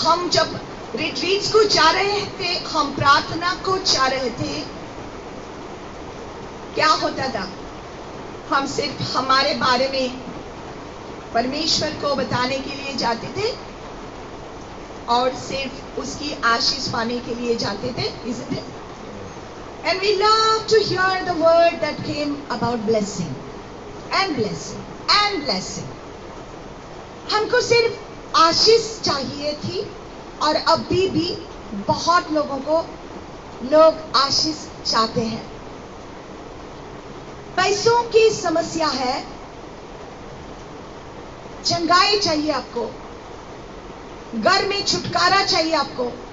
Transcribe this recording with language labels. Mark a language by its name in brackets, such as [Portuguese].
[Hindi] हम जब रिट्रीट्स को जा रहे थे, हम प्रार्थना को जा रहे थे, क्या होता था? हम सिर्फ हमारे बारे में परमेश्वर को बताने के लिए जाते थे और सिर्फ उसकी आशीष पाने के लिए जाते थे, [English] isn't it? And we love to hear the word that came about blessing and blessing and blessing. [Hindi] हमको सिर्फ आशीष चाहिए थी, और अभी भी बहुत लोगों को लोग आशीष चाहते हैं। पैसों की समस्या है, चंगाई चाहिए आपको, घर में छुटकारा चाहिए आपको।